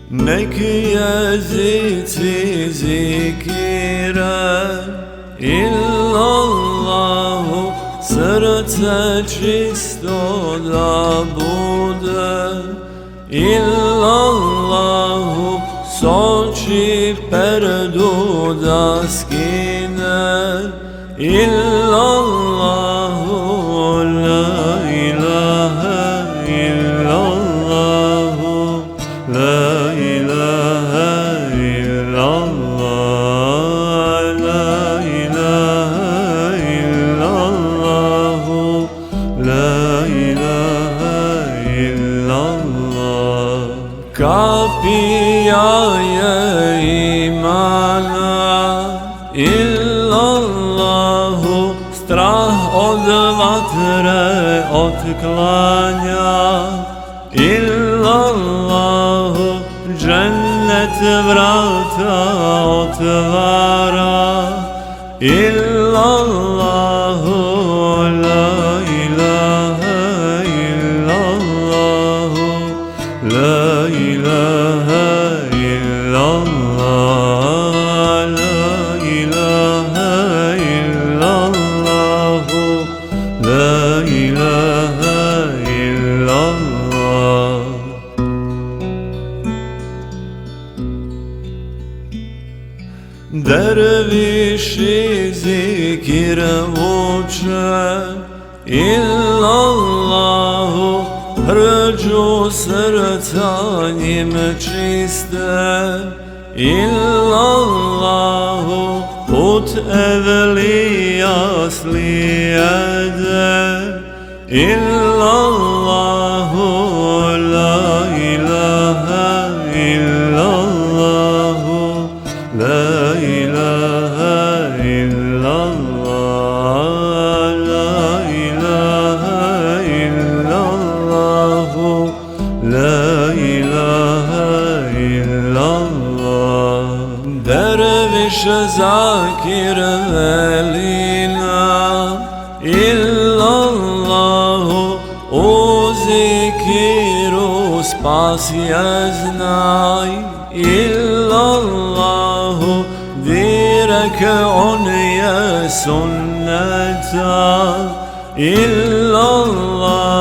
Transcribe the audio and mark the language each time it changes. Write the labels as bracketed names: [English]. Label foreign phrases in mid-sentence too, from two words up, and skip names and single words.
[Bosnian] neki jezici zikire, illallahu, srce čisto da bude, illallahu, s oči perdu da skine, [Arabic] إلا الله، لا إله إلا الله، لا إله إلا الله، لا إله إلا الله، لا إله إلا الله. [Bosnian] Kapija je imana, illallahu, strah od vatre otklanja, illallahu, džennet vrata otvara, [Arabic] إلا الله، لا إله إلا الله، لا إله إلا الله، لا إله إلا الله، لا إله إلا الله. [Bosnian] Derviši zikir uče, illallahu, hrđu srca njim čiste, illallahu, put evlija slijede, [Arabic] إلا الله، لا إله إلا الله، لا إله إلا الله، لا إله إلا الله، لا إله إلا الله. [Bosnian] Derviš zakir velina, illallahu, u zikiru spas je znaj, illallahu, direk on je sunneta, illallah.